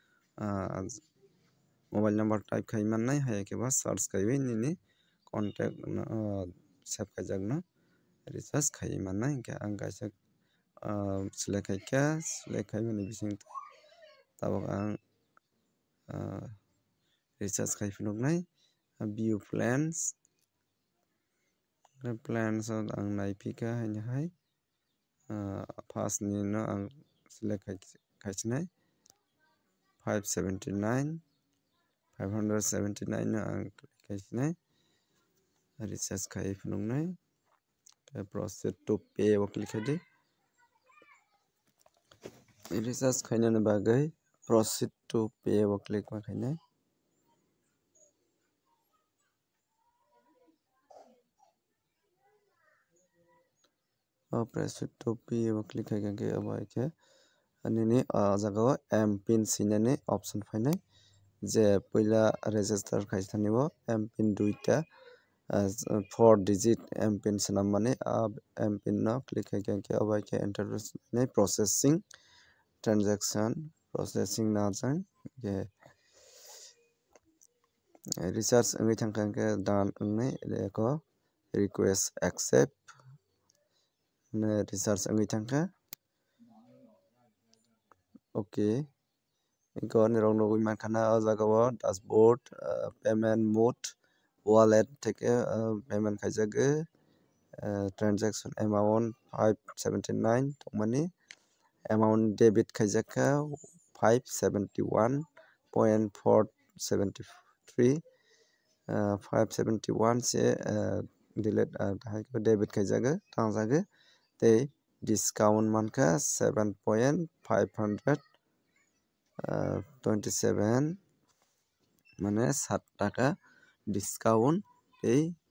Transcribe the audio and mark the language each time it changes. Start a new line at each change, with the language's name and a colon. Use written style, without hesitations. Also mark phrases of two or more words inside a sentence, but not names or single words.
English: mobile number
Kok Borok: type khai mannai haike ba search kaiwi nini contact save kaijak no recharge khai mannai hingke ang kaisa select kaika select kaimani bisingtwi tabuk ang recharge khai phunuknai
English: view plans
Kok Borok: ang naipika haini hai first ni no ang select kaichinai 579 579 no ang kaichinai recharge khai phunuknai
English: proceed to pay
Kok Borok: o click kaidi recharge khainani bagui
English: proceed to pay
Kok Borok: o click khainai
English: proceed to pay
Kok Borok: o click khaikangke abo ke nini jaga o mpin sinani option phainai je puila register khaisanibo mpin 2ta
English: 4 digit mpin
Kok Borok: sanammani mpin no click khaikangke abo ke enter nei
English: processing transaction processing
Kok Borok: najang ke recharge wngwi thangkangke done wngnai eko
English: request accept
Kok Borok: recharge wngwi thangka okay iko nirok nugui mankana o jaga o dashboard
English: payment mode wallet
Kok Borok: theke payment khaijagoi
English: transaction amount
Kok Borok: 579 tongmani
English: amount debit
Kok Borok: khaijakka 571.473 571 se
English: delete debit
Kok Borok: khaijago tangjagoi tei discount manka 7.527 mane 7 taka discount tei